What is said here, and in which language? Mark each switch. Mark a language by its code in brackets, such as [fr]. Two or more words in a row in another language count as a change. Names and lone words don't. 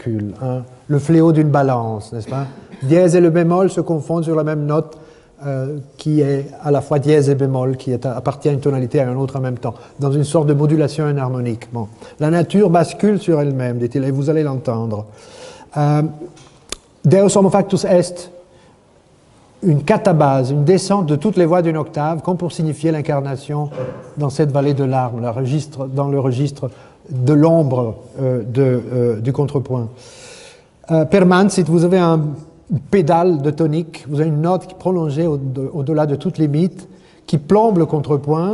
[fr] Hein? Le fléau d'une balance, n'est-ce pas? Dièse et le bémol se confondent sur la même note. qui est à la fois dièse et bémol, qui appartient à une tonalité et à une autre en même temps, dans une sorte de modulation anharmonique. Bon. La nature bascule sur elle-même, dit-il, et vous allez l'entendre. [la] Deus homo factus est, [fr] une catabase, une descente de toutes les voix d'une octave, comme pour signifier l'incarnation dans cette vallée de larmes, dans le registre de l'ombre du contrepoint. Per mansit, vous avez un pédale de tonique, vous avez une note qui est prolongée au-delà de toute limite, qui plombe le contrepoint.